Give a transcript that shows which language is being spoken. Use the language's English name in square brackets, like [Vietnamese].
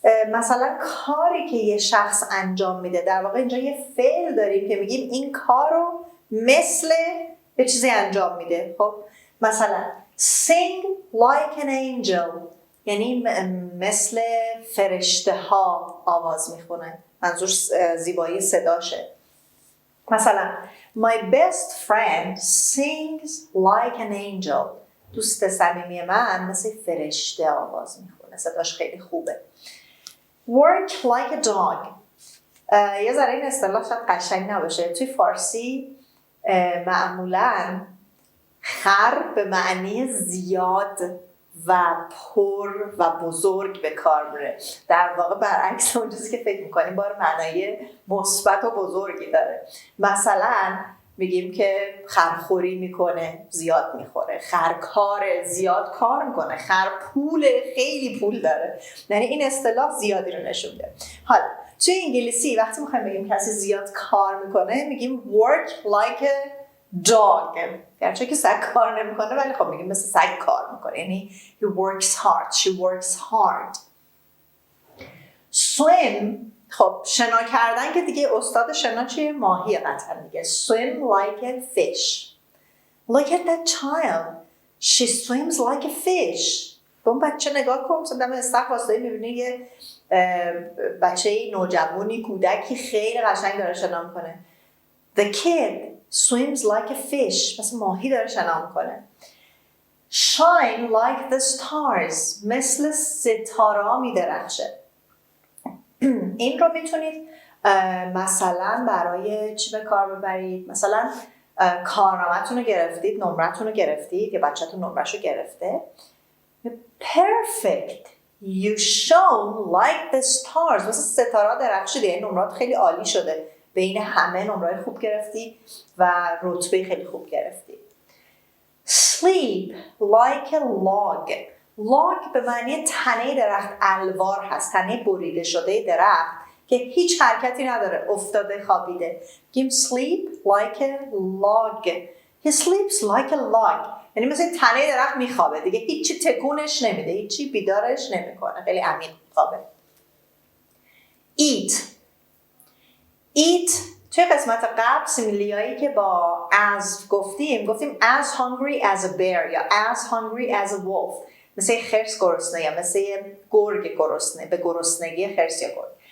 [Persian] مثلا کاری که یه شخص انجام میده، در واقع اینجا یه فعل داریم که میگیم این کار رو مثل یه چیزی انجام میده. خب مثلا [English] sing like an angel [Persian] یعنی مثل فرشته ها آواز میخونه، منظور زیبایی صداشه. [English] مثلا my best friend sings like an angel. [Persian] دوست صمیمی من مثل فرشته آواز میخونه، صداش خیلی خوبه. [English] work like a dog. [Persian] یه ذره این اصطلاح شاید قشنگ نباشه. توی فارسی معمولاً خر به معنی زیاد و پر و بزرگ به کار میره. در واقع برعکس اون چیزی که فکر میکنیم بار معنای مثبت و بزرگی داره. مثلا میگیم که خرخوری میکنه، زیاد میخوره. خرکاره، زیاد کار میکنه. خرپوله، خیلی پول داره. یعنی این اصطلاح زیادی رو نشون میده. حالا توی انگلیسی وقتی میخوایم بگیم کسی زیاد کار میکنه میگیم [English] work like a dog. [Persian] گرچه که سگ کار نمیکنه ولی خب میگیم مثل سگ کار میکنه، یعنی [English] he works hard, she works hard. [Persian] swim، خب شنا کردن که دیگه استاد شنا چیه؟ ماهی قطعا دیگه. [English] swim like a fish. look at that child, she swims like a fish. [Persian] به اون بچه نگاه کن، مثلا دم استخ واسطه‌ای میبینی یه بچه نوجوانی، کودکی خیلی قشنگ داره شنا میکنه. [English] the kid swims like a fish، [Persian] مثل ماهی داره شنا میکنه. [English] shine like the stars، [Persian] مثل ستاره ها میدرخشه. این رو میتونید مثلا برای چی به کار ببرید؟ مثلا کارنامه‌تون رو گرفتید، نمره‌تون رو گرفتید، یا بچه‌تون نمره‌شو گرفته. [English] perfect، you shone like the stars، [Persian] مثل ستاره ها درخشیده، یعنی نمرات خیلی عالی شده، بین همه نمره خوب گرفتی و رتبه خیلی خوب گرفتی. [English] sleep like a log. [Persian] log به معنی تنه درخت الوار هست، تنه بریده شده درخت که هیچ حرکتی نداره، افتاده خوابیده. [English] گیم sleep like a log. he sleeps like a log، [Persian] یعنی مثل تنه درخت میخوابه دیگه، هیچی تکونش نمیده، هیچی بیدارش نمیکنه، خیلی عمیق خوابه. eat توی قسمت قبل سیمیلیایی که با as گفتیم [English] as hungry as a bear [Persian] یا [English] as hungry as a wolf، [Persian] مثل خرس گرسنه یا مثل گرگ گرسنه، به گرسنگی خرس یا گرگ.